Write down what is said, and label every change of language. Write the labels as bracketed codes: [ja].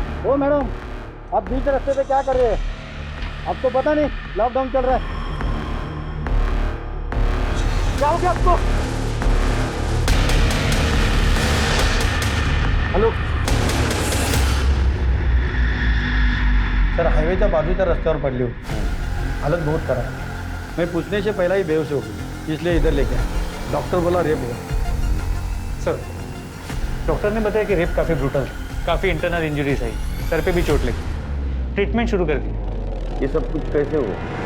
[hi] ओ madam, आप बीच रास्ते पे क्या कर रहे हैं? आपको पता नहीं लॉकडाउन चल रहा है? क्या हो गया आपको? [mr] हॅलो सर, हायवेच्या बाजूच्या रस्त्यावर पडली होती, [hi] हालत बहुत खराब है। मैं पूछने से पहला ही बेहोश हो गई, इसलिए इधर लेके आया। डॉक्टर बोला रेप हुआ। सर, डॉक्टर ने बताया कि रेप काफ़ी ब्रूटल था, काफ़ी इंटरनल इंजरीज आई, सर पे भी चोट लगी, ट्रीटमेंट शुरू कर दी। ये सब कुछ कैसे हुआ?